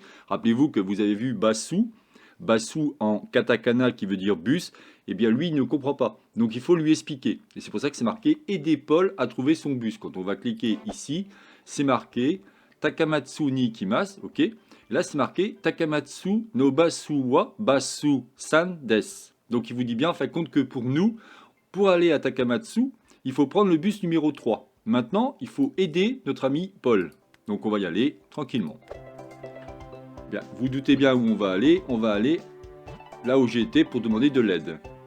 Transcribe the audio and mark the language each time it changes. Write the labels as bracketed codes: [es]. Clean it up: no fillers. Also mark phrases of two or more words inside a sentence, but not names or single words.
[fr] Rappelez-vous que vous avez vu Basu, Basu en katakana qui veut dire bus, et bien lui il ne comprend pas. Donc il faut lui expliquer. Et c'est pour ça que c'est marqué aider Paul à trouver son bus. Quand on va cliquer ici, c'est marqué Takamatsu [ja] に行きます, [fr] ok. Et là c'est marqué Takamatsu [ja] のバスはバス三です. [fr] Donc il vous dit bien en fin de compte que pour nous, pour aller à Takamatsu, il faut prendre le bus numéro 3. Maintenant, il faut aider notre ami Paul. Donc on va y aller tranquillement. Bien, vous doutez bien où on va aller. On va aller là où j'ai été pour demander de l'aide.